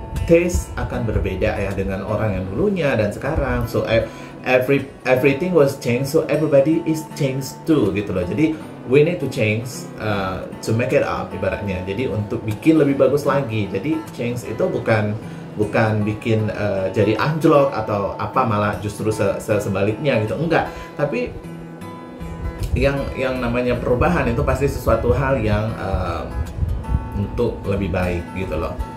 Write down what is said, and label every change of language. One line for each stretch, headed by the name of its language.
Indonesian: Taste akan berbeda ya dengan orang yang dulunya dan sekarang.
English: So everything was changed, so everybody is changed too
Indonesian: gitu loh. Jadi
English: we need to change to make it up
Indonesian: ibaratnya. Jadi untuk bikin lebih bagus lagi. Jadi change itu bukan bikin jadi anjlok atau apa, malah justru sebaliknya gitu, enggak. Tapi yang namanya perubahan itu pasti sesuatu hal yang untuk lebih baik gitu loh.